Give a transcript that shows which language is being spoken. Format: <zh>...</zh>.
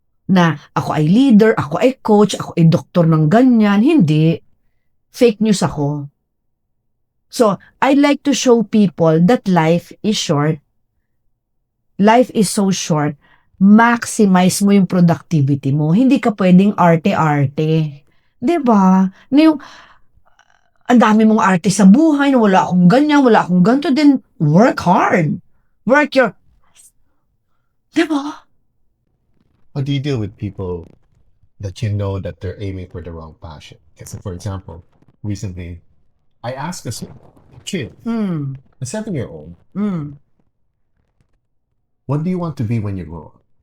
<tl>Na ako ay leader, ako ay coach, ako ay doktor ng ganyan. Hindi. Fake news ako.</tl> <en>So, I like to show people that life is short. Life is so short.</en> <tl>Maximize mo yung productivity mo. Hindi ka pwedeng arte-arte. Diba? Na yung, ang dami mong arte sa buhay, na wala akong ganyan, wala akong ganito,</tl> <en>then work hard. Work your... Diba? How do you deal with people that you know that they're aiming for the wrong passion? Because, for example, recently, I asked a kid, a 7-year-old, what do you want to be when you grow up?</en>